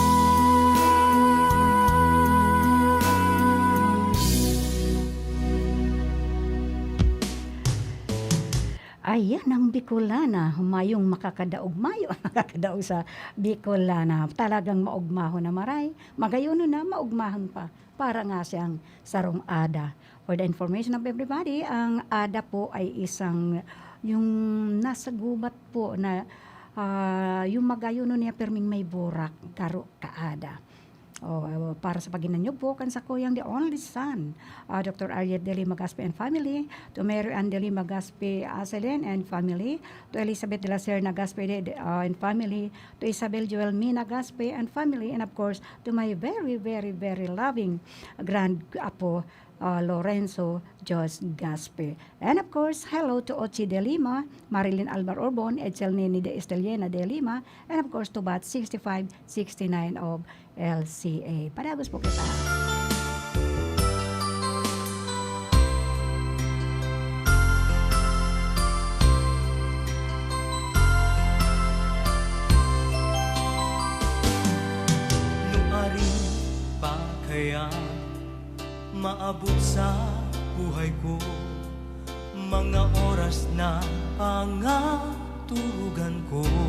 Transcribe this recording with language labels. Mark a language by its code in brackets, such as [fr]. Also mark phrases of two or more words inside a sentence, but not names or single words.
[bik] Ayan ang Bicolana, humayong makakadaog mayo, makakadaog sa Bicolana. Talagang maugmahon na maray, magayon na maugmahon pa, para nga siyang sarong ada. [en] For the information of everybody, [tl] ang ada po ay isang, yung nasa gubat po na, yung [bik] magayon niya perming may burak, karo kaada. Para sa paginanyog po kan sa kuyang [en] the only son, Dr. Ariet de Lima Gaspe and family, to Mary Ann de Lima Gaspe Aselin and family, to Elizabeth de la Serna Gaspe and family, to Isabel Joel Mina Gaspe and family, and of course to my very, very, very loving grand apo, Lorenzo Jos Gaspe. And of course, hello to Ochi de Lima, Marilyn Alvar Orbon, Edsel Nini de Estelena de Lima, and of course to Bat 6569 of LCA. [bik] Padagos po kita. Nuari pa kaya maabot sa buhay ko mga oras na pangaturugan ko